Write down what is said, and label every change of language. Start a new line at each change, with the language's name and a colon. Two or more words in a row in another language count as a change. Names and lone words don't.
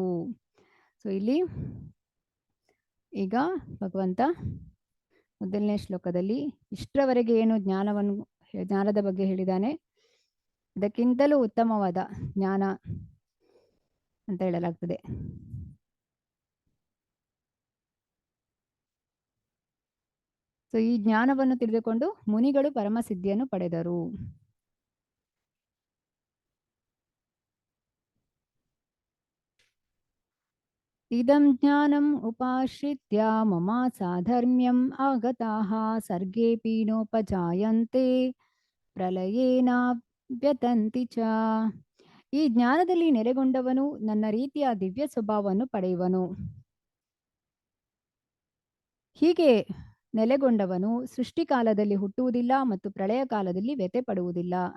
Kannada: ಸೊ ಇಲ್ಲಿ ಈಗ ಭಗವಂತ ಮೊದಲನೇ ಶ್ಲೋಕದಲ್ಲಿ ಇಷ್ಟರವರೆಗೆ ಏನು ಜ್ಞಾನದ ಬಗ್ಗೆ ಹೇಳಿದ್ದಾನೆ, ಅದಕ್ಕಿಂತಲೂ ಉತ್ತಮವಾದ ಜ್ಞಾನ ಅಂತ ಹೇಳಲಾಗ್ತದೆ. ಸೊ ಈ ಜ್ಞಾನವನ್ನು ತಿಳಿದುಕೊಂಡು ಮುನಿಗಳು ಪರಮಸಿದ್ಧಿಯನ್ನು ಪಡೆದರು.
Sanskrit: ಇದಂ ಜ್ಞಾನಂ ಉಪಾಶ್ರಿತ್ಯ ಮಮ ಸಾಧರ್ಮ್ಯಂ ಆಗತಾಃ ಸರ್ಗೇಪಿ ನೋಪಜಾಯಂತೆ ಪ್ರಲಯೇನ ವ್ಯತಂತಿ ಚ.
Kannada: ಈ ಜ್ಞಾನದಲ್ಲಿ ನೆಲೆಗೊಂಡವನು ನನ್ನ ರೀತಿಯ ದಿವ್ಯ ಸ್ವಭಾವವನ್ನು ಪಡೆಯುವನು. ಹೀಗೆ ನೆಲೆಗೊಂಡವನು ಸೃಷ್ಟಿಕಾಲದಲ್ಲಿ ಹುಟ್ಟುವುದಿಲ್ಲ ಮತ್ತು ಪ್ರಳಯ ಕಾಲದಲ್ಲಿ ವ್ಯತೆ ಪಡುವುದಿಲ್ಲ.